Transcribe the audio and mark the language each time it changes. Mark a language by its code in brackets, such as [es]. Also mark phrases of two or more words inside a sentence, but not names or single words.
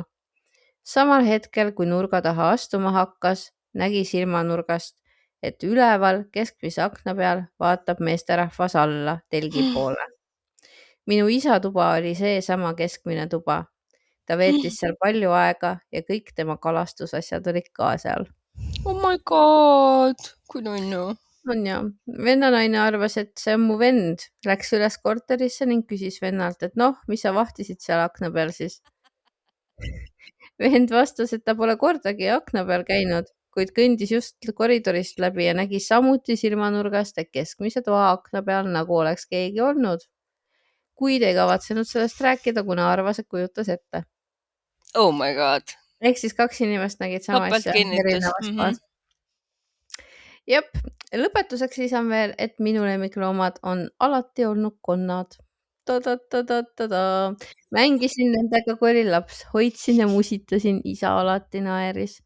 [et] Samal hetkel, kui nurga taha astuma hakkas, nägi silmanurgast, et üleval keskmise akna peal vaatab meesterahvas alla telgi poole. Minu isa tuba oli seesama keskmine tuba. Ta veetis seal palju aega ja kõik tema kalastusasjad olid ka seal. [en] Oh my god, [et] kui nunnu. On ja. Vennanaine arvas, et see on mu vend. Läks üles korterisse ning küsis vennalt, et noh, mis sa vahtisid seal akna peal siis? Vend vastas, et ta pole kordagi akna peal käinud, kuid kõndis just koridorist läbi ja nägi samuti silmanurgast, et keskmise toa akna peal nagu oleks keegi olnud. Kuid ei kavatsenud sellest rääkida, kuna arvas, et kujutas ette. [en] Oh my god. [et] Ehk siis 2 inimest nägid sama Topelt asja kinnitas. erinevas kohas. Jep, lõpetuseks lisan veel, et minu lemmikloomad on alati olnud konnad. Mängisin nendega, kui olin laps, hoidsin ja musitasin, isa alati naeris.